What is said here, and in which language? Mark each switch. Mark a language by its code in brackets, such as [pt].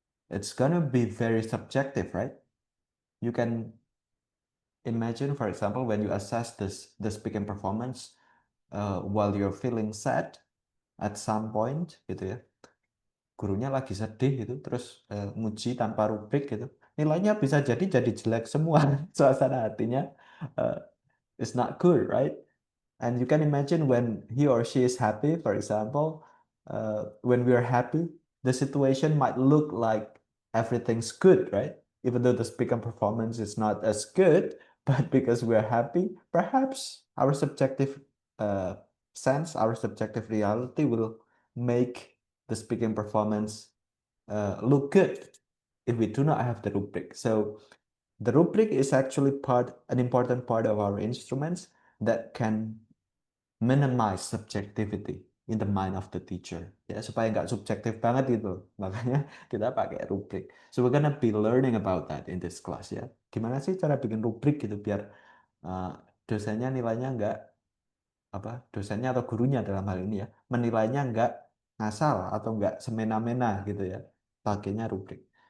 [en] It's gonna be very subjective, right? You can imagine, for example, when you assess the speaking performance while you're feeling sad at some point, gitu ya. [id] Gurunya lagi sedih gitu, terus muji tanpa rubrik gitu. Nilainya bisa jadi jelek semua. Suasana hatinya [en] is not good, right? And you can imagine when he or she is happy, for example, when we are happy, the situation might look like everything's good, right? Even though the speaker performance is not as good, but because we're happy, perhaps our subjective sense, our subjective reality will make the speaking performance look good if we do not have the rubric. So the rubric is actually an important part of our instruments that can minimize subjectivity in the mind of the teacher, [id] ya supaya nggak subjektif banget gitu, makanya kita pakai rubrik. [en] So we're gonna be learning about that in this class ya. [id] Gimana sih cara bikin rubrik gitu biar dosennya nilainya nggak dosennya atau gurunya dalam hal ini ya menilainya nggak ngasal atau nggak semena-mena gitu ya, pakainya rubrik.